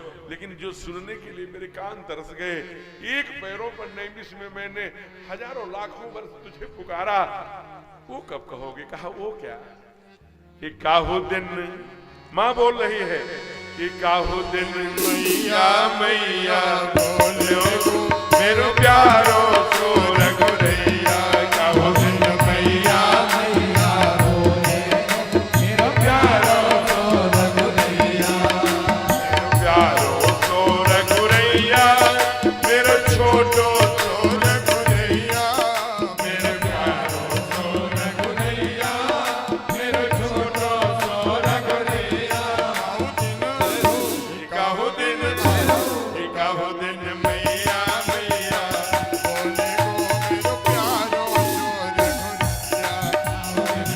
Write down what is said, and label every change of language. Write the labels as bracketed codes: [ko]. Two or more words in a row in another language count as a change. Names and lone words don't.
[hi] लेकिन जो सुनने के लिए मेरे कान तरस गए, एक पैरों पर नैमिष में मैंने हजारों लाखों वर्ष तुझे पुकारा, वो कब कहोगे? कहा वो क्या कि [bra] काहू दिन, [hi] माँ बोल रही है कि [bra] काहू दिन मैया मैया बोलो मेरो प्यारो सो रघुरैया, काहू दिन मैया मैया बोले मेरो प्यारो सो रघुरैया, मेरो प्यारो सो रघुरैया, मेरो छोटो सो रघुरैया, मेरो प्यारो सो रघुरैया, मेरो छोटो सो रघुरैया। काहू दिन मैया मैया बोले गो मेरो प्यारो सो रघुरैया,